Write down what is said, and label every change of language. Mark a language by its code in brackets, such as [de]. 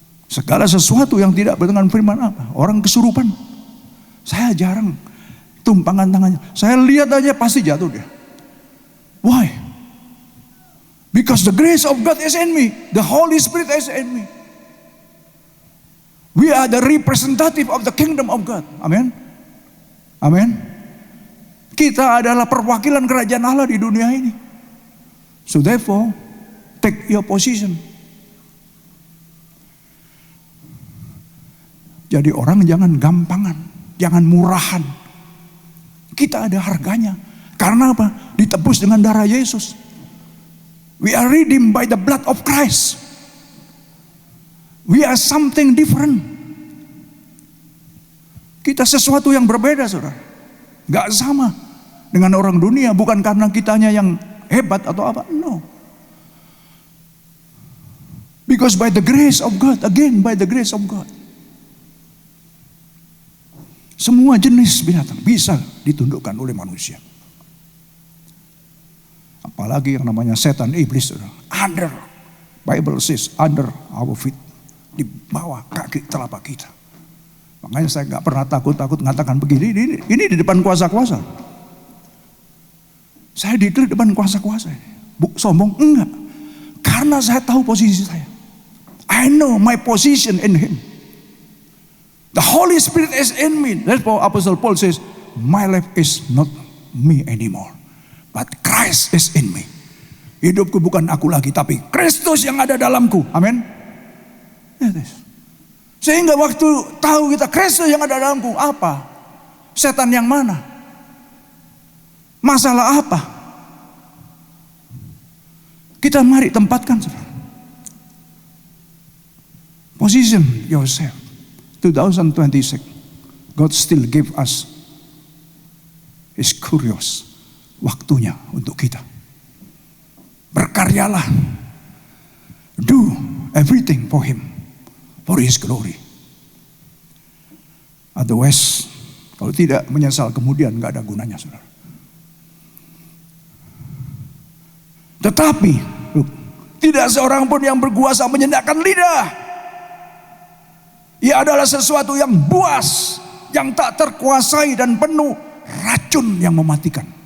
[id] Segala sesuatu yang tidak bertentangan firman apa? Orang kesurupan. Saya jarang tumpangan tangannya. Saya lihat aja pasti jatuh dia. [en] Why? Because the grace of God is in me. The Holy Spirit is in me. We are the representative of the kingdom of God. Amen. Amen. [id] Kita adalah perwakilan kerajaan Allah di dunia ini. [en] So therefore, take your position. [id] Jadi orang jangan gampangan, jangan murahan. Kita ada harganya. Karena apa? Ditebus dengan darah Yesus. [en] We are redeemed by the blood of Christ. We are something different. [id] Kita sesuatu yang berbeda, saudara. Gak sama dengan orang dunia. Bukan karena kitanya yang hebat atau apa. [en] No. Because by the grace of God. Again, by the grace of God. [id] Semua jenis binatang bisa ditundukkan oleh manusia. Apalagi yang namanya setan, iblis. [en] Under, Bible says, under our feet. [id] Di bawah kaki telapak kita. Makanya saya gak pernah takut-takut mengatakan begini. Ini di depan kuasa-kuasa. Saya di depan kuasa-kuasa. Sombong? Enggak. Karena saya tahu posisi saya. [en] I know my position in Him. The Holy Spirit is in me. Therefore Apostle Paul says, my life is not me anymore, but Christ is in me. [id] Hidupku bukan aku lagi, tapi Kristus yang ada dalamku. Amin. Sehingga waktu tahu kita Kristus yang ada dalamku, apa? Setan yang mana? Masalah apa? Kita mari tempatkan. [en] Position yourself. 2026, God still give us His curious, [id] waktunya untuk kita. Berkaryalah. [en] Do everything for Him, for His glory. Otherwise, [id] kalau tidak menyesal kemudian gak ada gunanya, saudara. Tetapi tidak seorang pun yang berkuasa menyendakkan lidah. Ia adalah sesuatu yang buas, yang tak terkuasai dan penuh racun yang mematikan.